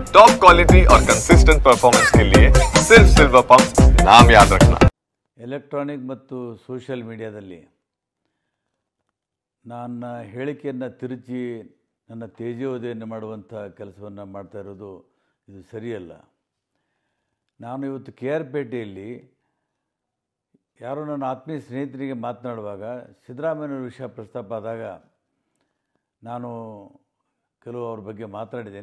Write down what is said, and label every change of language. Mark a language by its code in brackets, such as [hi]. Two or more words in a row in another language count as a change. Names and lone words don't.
[en] top quality [hi] और [en] consistent performance [hi] के लिए सिर्फ सिल्वर पंप नाम याद रखना। [kn] ಎಲೆಕ್ಟ್ರಾನಿಕ್ ಮತ್ತು ಸೋಷಿಯಲ್ ಮೀಡಿಯಾದಲ್ಲಿ ನನ್ನ ಹೇಳಿಕೆಯನ್ನು ತಿರುಚಿ ನನ್ನ ತೇಜೋವಧೆಯನ್ನು ಮಾಡುವಂಥ ಕೆಲಸವನ್ನು ಮಾಡ್ತಾ ಇರೋದು ಇದು ಸರಿಯಲ್ಲ. ನಾನು ಇವತ್ತು ಕೆ ಆರ್ ಪೇಟೆಯಲ್ಲಿ ಯಾರೋ ನನ್ನ ಆತ್ಮೀಯ ಸ್ನೇಹಿತರಿಗೆ ಮಾತನಾಡುವಾಗ ಸಿದ್ದರಾಮಯ್ಯನವರ ವಿಷಯ ಪ್ರಸ್ತಾಪ ಆದಾಗ ನಾನು ಕೆಲವು ಅವ್ರ ಬಗ್ಗೆ ಮಾತನಾಡಿದ್ದೇನೆ.